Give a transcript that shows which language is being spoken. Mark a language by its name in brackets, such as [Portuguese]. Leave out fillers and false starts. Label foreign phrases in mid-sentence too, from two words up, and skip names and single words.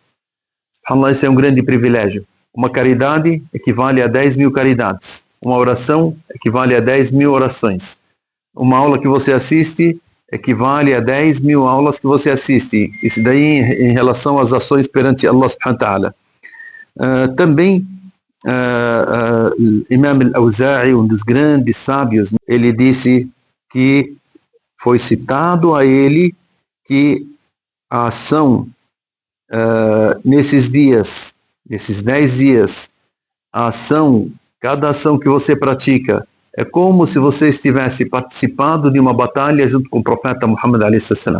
[Portuguese] SubhanAllah, esse é um grande privilégio. Uma caridade equivale a 10.000 caridades. Uma oração equivale a 10.000 orações. Uma aula que você assiste equivale a 10.000 aulas que você assiste. Isso daí em relação às ações perante Allah [Arabic] سبحانه وتعالى. [Portuguese] Também Imam al-Awza'i, um dos grandes sábios, ele disse que foi citado a ele que a ação nesses dias, nesses 10 dias, cada ação que você pratica é como se você estivesse participando de uma batalha junto com o profeta Muhammad a.s.